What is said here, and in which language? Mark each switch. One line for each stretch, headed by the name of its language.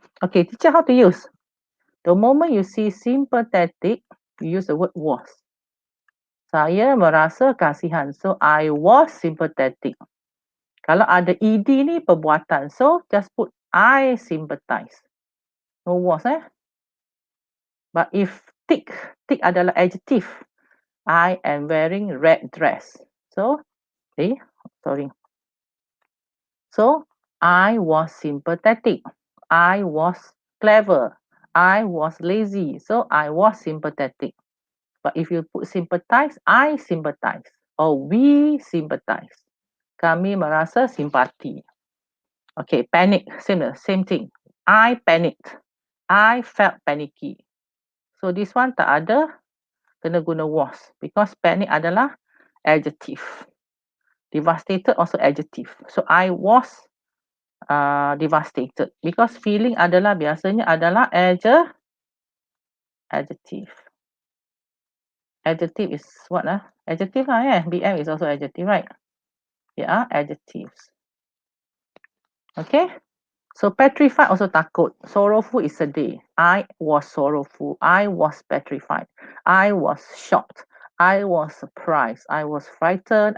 English: Okay, teacher, how to use? The moment you see sympathetic, you use the word was. Saya merasa kasihan. So, I was sympathetic.
Malay: Kalau ada ed ni, perbuatan.
English: So, just put I sympathize. No was, eh? But if tick adalah adjective. I am wearing red dress. So, sorry. So, I was sympathetic. I was clever. I was lazy. So, I was sympathetic. But if you put sympathize, I sympathize. Or we sympathize. Kami merasa simpati. Okay, panic. Same thing. I panicked.
Malay: I felt panicky. So, this one tak ada kena guna was.
English: Because panic adalah adjective. Devastated also adjective. So, I was devastated. Because feeling adalah biasanya adalah adjective. Adjective is what lah? Adjective lah, yeah. BM is also adjective, right? They are adjectives. Okay. So petrified also takut. Sorrowful is sedih. I was sorrowful. I was petrified. I was shocked. I was surprised. I was frightened.